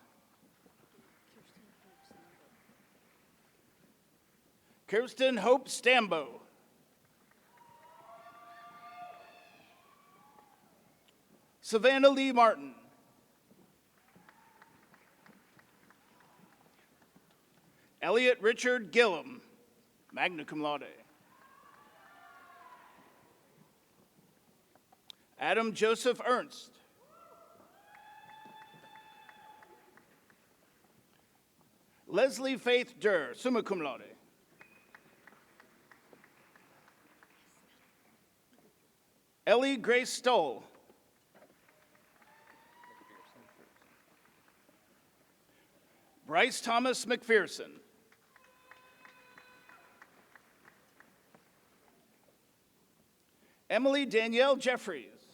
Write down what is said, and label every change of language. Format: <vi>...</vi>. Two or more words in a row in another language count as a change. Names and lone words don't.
<en>Kirsten Hope Stambo. Savannah Lee Martin. Elliot Richard Gillum,</en> <la>magna cum laude.</la> <en>Adam Joseph Ernst. Leslie Faith Durr,</en> <la>summa cum laude.</la> <en>Ellie Grace Stoll. Bryce Thomas McPherson. Emily Danielle Jeffries.</en>